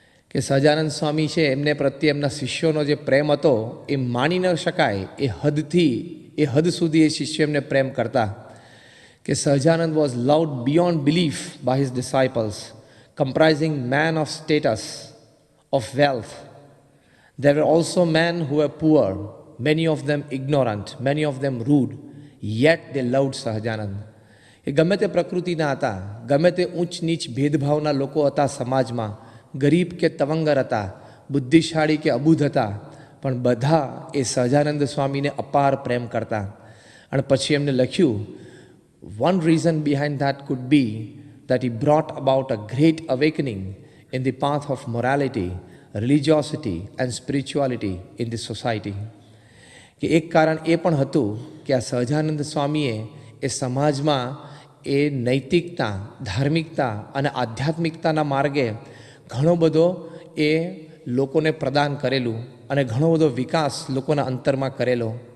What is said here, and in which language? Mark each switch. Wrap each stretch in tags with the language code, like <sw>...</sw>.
<gu>કે સહજાનંદ સ્વામી છે એમને પ્રત્યે એમના શિષ્યોનો જે પ્રેમ હતો એ માની ન શકાય. એ હદ સુધી એ શિષ્ય એમને પ્રેમ કરતા.</gu> <en>કે Sahajanand was loved beyond belief by his disciples, comprising man of status, of wealth. There were also men who were poor, many of them ignorant, many of them rude, yet they loved Sahajanand.</en> <gu>એ ગમે તે પ્રકૃતિના હતા, ગમે તે ઊંચ નીચ ભેદભાવના લોકો હતા સમાજમાં, ગરીબ કે તવંગર હતા, બુદ્ધિશાળી કે અબુધ હતા, પણ બધા એ સહજાનંદ સ્વામીને અપાર પ્રેમ કરતા. અને પછી એમને લખ્યું,</gu> <en>one reason behind that could be that he brought about a great awakening in the path of morality, religiosity and spirituality in the society.</en> <gu>કે એક કારણ એ પણ હતું કે આ સહજાનંદ સ્વામીએ એ સમાજમાં એ નૈતિકતા, ધાર્મિકતા અને આધ્યાત્મિકતાના માર્ગે ઘણો બધો એ લોકોને પ્રદાન કરેલું અને ઘણો બધો વિકાસ લોકોના અંતરમાં કરેલો.</gu>